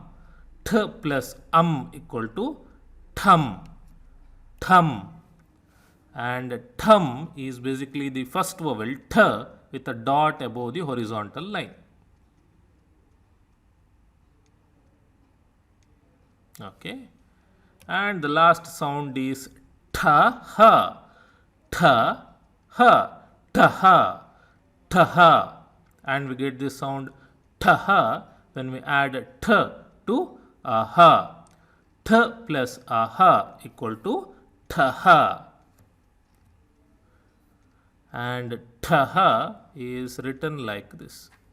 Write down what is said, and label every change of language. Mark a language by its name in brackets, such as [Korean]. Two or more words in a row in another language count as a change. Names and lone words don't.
[English] Th plus equal to thumb, thumb, and thumb is basically the first vowel th with a dot above the horizontal line. Okay, and the last sound is tha, ha, tha, ha, tha, tha, and we get this sound tha when we add th to aha. Th plus aha equal to tha, and tha is written like this.